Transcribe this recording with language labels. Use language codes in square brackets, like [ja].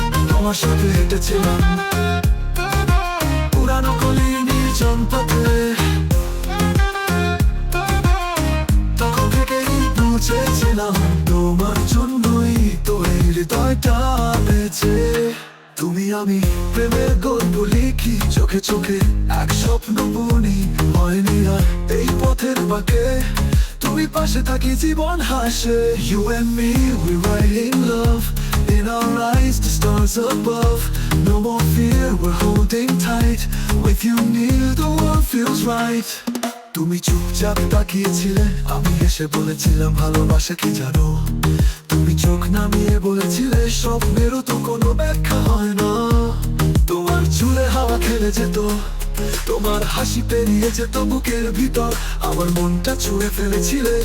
[bn] তোমার সাথে হেঁটেছিলাম পুরানো গলির নির্জন পথে, তখন থেকেই বুঝেছিলাম তোমার জন্যই তো এই হৃদয়টা বেঁচে। তুমি আমি প্রেমের গল্প লিখি চোখে চোখে, এক স্বপ্ন বুনি হয়নি আর এই পথের বাঁকে। তুমি পাশে থাকি জীবন হাসে। [en] You and me, we ride in love, in our eyes the stars above. No more fear, we're holding tight, with you near the world feels right. [bn] তুমি চুপচাপ তাকিয়েছিলে, আমি এসে বলেছিলাম ভালোবাসা কি জানো। তুমি চোখ নামিয়ে বলেছিলে স্বপ্নেরও তো কোনো ব্যাখ্যা হয় না। তোমার চুলে হাওয়া খেলে যেত, তোমার হাসি পেরিয়ে যেত বুকের ভিতর, আমার মনটা ছুঁয়ে ফেলেছিলে।